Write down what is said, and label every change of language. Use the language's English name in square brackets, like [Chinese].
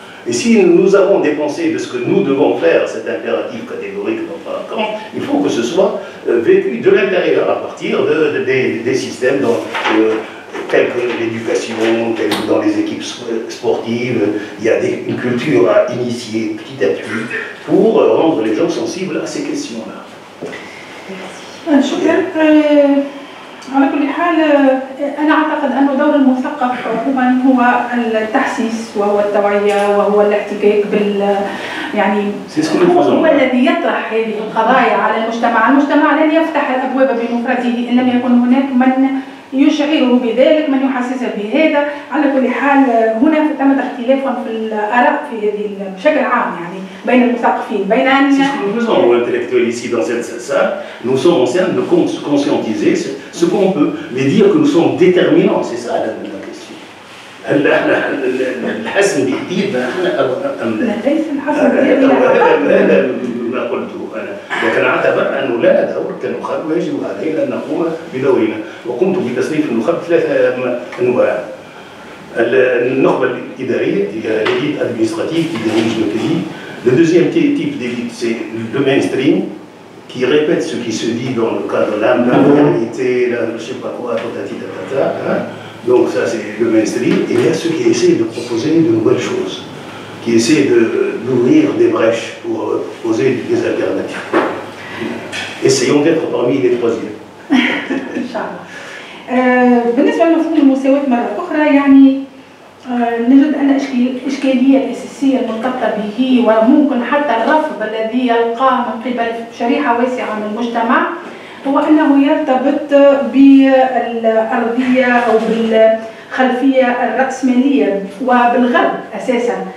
[French] Et si nous avons des pensées de ce que nous devons faire, cet impératif catégorique, il faut que ce soit vécu de l'intérieur, à partir des systèmes tels que l'éducation, tels que dans les équipes sportives, il y a une culture à initier petit à petit pour rendre les gens sensibles à ces questions-là. [Arabic] شكرا. على كل حال أنا أعتقد أن دور المثقف عموما هو التحسيس وهو التوعية وهو الاحتكاك يعني هو الذي يطرح هذه القضايا على المجتمع. المجتمع لن يفتح الأبواب بمفرده إن لم يكن هناك من يشعره بذلك، من يحسسه بهذا. على كل حال هنا ثمة اختلاف في الآراء في هذه بشكل عام يعني بين المثقفين بين أن [French] nous faisons intellectuels ici dans cette salle, nous sommes en train de conscientiser ce qu'on peut, mais dire que nous sommes déterminants, c'est ça la question. [Arabic] الحسم بإيدينا احنا ام لا؟ ليس الحسم بإيدينا ما قلته انا، لكن اعتبر انه لا دور كنخب ويجب علينا ان نقوم بدورنا، وقمت بتصنيف النخب 3 انواع. النخبه الاداريه هي [French] l'élite administrative qui dirige le pays. Le deuxième type d'élite, c'est le mainstream, qui répète ce qui se dit dans le cadre de la modernité, je ne sais pas quoi, tatati tatata. Hein. Donc ça c'est le mainstream. Et il y a ceux qui essaient de proposer de nouvelles choses, qui essaient d'ouvrir des brèches pour proposer des alternatives. Essayons d'être parmi les 3e. [Arabic] إن شاء الله. بالنسبة لمفهوم المساواة مرة أخرى يعني نجد أن الإشكالية الأساسية المرتبطة به وممكن حتى الرفض الذي يلقاه من قبل شريحة واسعة من المجتمع هو أنه يرتبط بالأرضية أو بالخلفية الرأسمالية وبالغرب أساساً.